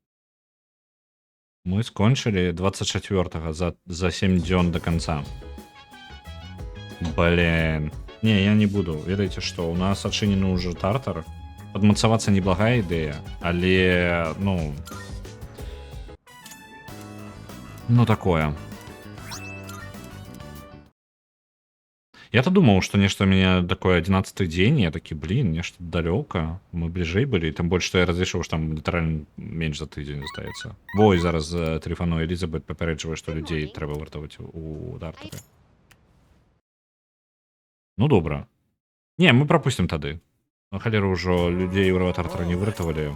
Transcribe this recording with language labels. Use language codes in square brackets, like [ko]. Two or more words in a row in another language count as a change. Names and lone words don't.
[be] Мы скончылі 24-го за 7 дзён [ru] до конца. [be] Блин. Не, я не буду. Ведаеце што, у нас адчынены ўжо тартар. Падмацавацца неблагая ідэя, але, ну такое. [ru] Я-то думал, что нечто у меня такой 11-й день, я таки, блин, нечто далёка, мы ближэй былі, [be] тым больш, што я разлічыў, што там літаральна менш за тыдзень застаецца. Во, і зараз тэлефаную Элізабет, папярэджвае, што людзей трэба вартаваць у тартары. Ну, добра. Не, мы пропустим тады. На халеру ўжо людзей ў тартара не выратавалі.